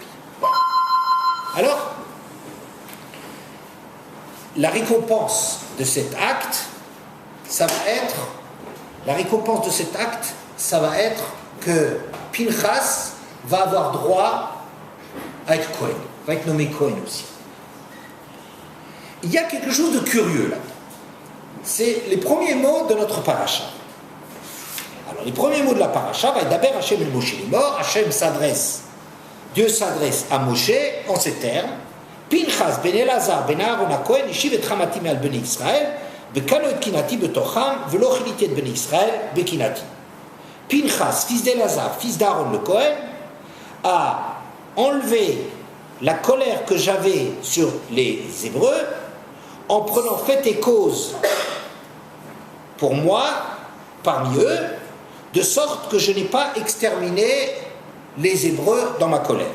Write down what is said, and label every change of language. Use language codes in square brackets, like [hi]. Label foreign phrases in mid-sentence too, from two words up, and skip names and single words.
[fr] Alors, la récompense de cet acte, ça va être que Pinchas va avoir droit à être Kohen, va être nommé Kohen aussi. Il y a quelque chose de curieux là. C'est les premiers mots de notre paracha. Alors les premiers mots de la paracha, va être d'abord Hachem el Moshe est mort, Dieu s'adresse à Moshe en ces termes, [he] פינחס בן אלעזר בן אהרן הכהן השיב את חמתי מעל בני ישראל בקנאו את קנאתי בתוכם ולא כליתי את בני ישראל בקנאתי. [fr] Pinchas, fils d'Elazar, fils d'Aaron le Kohen, a enlevé la colère que j'avais sur les Hébreux en prenant fait et cause pour moi, parmi eux, de sorte que je n'ai pas exterminé les Hébreux dans ma colère.